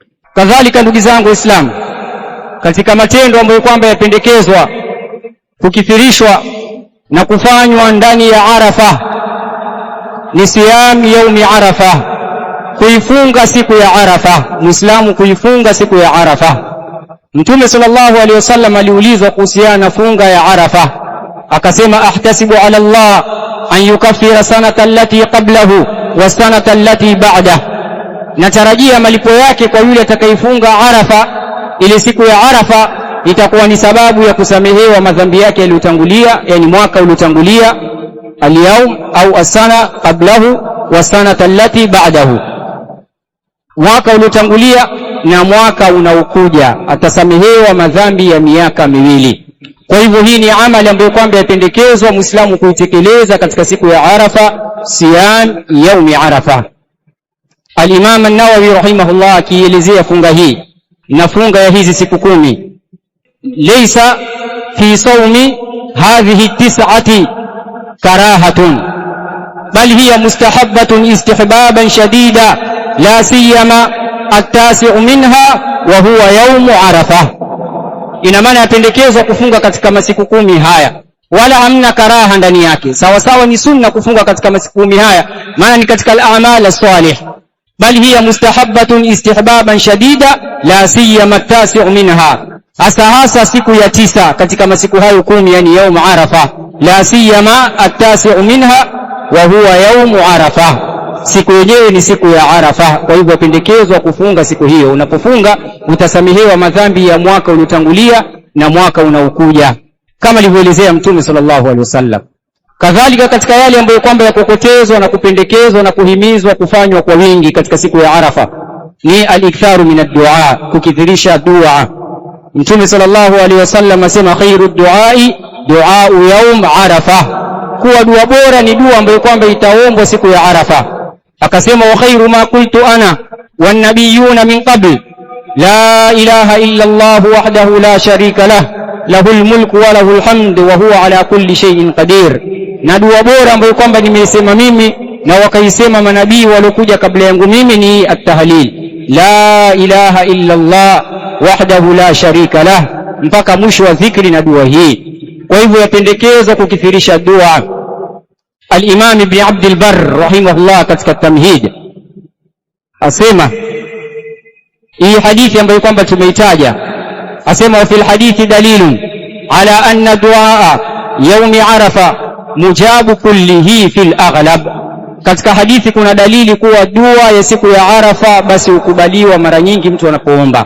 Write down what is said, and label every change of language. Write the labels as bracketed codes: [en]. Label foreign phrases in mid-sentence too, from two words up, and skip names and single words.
[sw] Kadhalika ndugu zangu Waislamu, katika matendo ambayo kwamba yapendekezwa kukithirishwa na kufanywa ndani ya Arafa ni [ar] صيام يوم عرفة, [sw] kuifunga siku ya Arafa. Muislamu kuifunga siku ya Arafa. [ar] Mtume صلى الله عليه وسلم [sw] aliulizwa kuhusiana na funga ya Arafa, akasema [ar] أحتسب على الله أن يكفر السنة التي قبله والسنة التي بعده, [sw] natarajia malipo yake kwa yule atakayefunga Arafa. Ile siku ya Arafa itakuwa ni sababu ya kusamehewa madhambi yake yaliyotangulia, yani mwaka uliotangulia, [ar] اليوم أو السنة قبله والسنة التي بعده, [sw] mwaka uliotangulia na mwaka unaokuja, atasamehewa madhambi ya miaka miwili. Kwa hivyo hii ni amali ambayo kwamba yapendekezwa Muislamu kuitekeleza katika siku ya Arafa, [ar] صيام يوم عرفة. [sw] Al-Imam an-Nawawi rahimahullah akielezea funga hii na funga ya hizi siku 10, [ar] ليس في صوم هذه التسعة كراهة بل هي مستحبة استحبابا شديدا لا سيما التاسع منها وهو يوم عرفة. [sw] Ina maana yapendekezwa kufunga katika masiku 10 haya, wala hamna karaha ndani yake. Sawa sawa ni sunna kufunga katika masiku 10 haya, maana ni katika [ar] الأعمال الصالح. بل هي مستحبة استحبابا شديدا لا سيما التاسع منها, [sw] hasa siku ya 9 katika masiku hayo 10, yani [ar] يوم عرفة. لا سيما التاسع منها وهو يوم عرفة, [sw] siku yenyewe ni siku ya Arafa. Kwa hivyo pendekezwa kufunga siku hiyo. Unapofunga utasamehewa madhambi ya mwaka uliotangulia na mwaka unaokuja, kama alivyoelezea Mtume [ar] صلى الله عليه وسلم. [sw] Kadhalika katika yale ambayo kwamba yakokotezwa na kupendekezwa na kuhimizwa kufanywa kwa wingi katika siku ya Arafa ni [ar] الإكثار من الدعاء, [sw] kukithirisha dua. Mtume [ar] صلى الله عليه وسلم [sw] asema [ar] خير الدعاء دعاء يوم عرفة, [sw] kuwa dua bora ni dua ambayo kwamba itaombwa siku ya Arafa. [ar] Akasema وخير ما قلت أنا والنبيون من قبل لا إله إلا الله وحده لا شريك له له الملك وله الحمد وهو على كل شيء قدير. [sw] Na dua bora ambayo kwamba nimesema mimi na wakaisema manabii waliokuja kabla yangu mimi ni at-tahlil, [ar] لا إله إلا الله وحده لا شريك له, [sw] mpaka mwisho wa dhikri na dua hii. Kwa hivyo yapendekezwa kukithirisha dua. Al-Imam Ibn Abd al-Barr rahimahullah katika Tamhid asema hii hadithi ambayo kwamba tumeitaja, asema [ar] وفي الحديث دليل على أن دعاء يوم عرفة مجاب كله في الأغلب, [sw] katika hadithi kuna dalili kuwa dua ya siku ya Arafa basi ukubaliwa mara nyingi mtu anapoomba.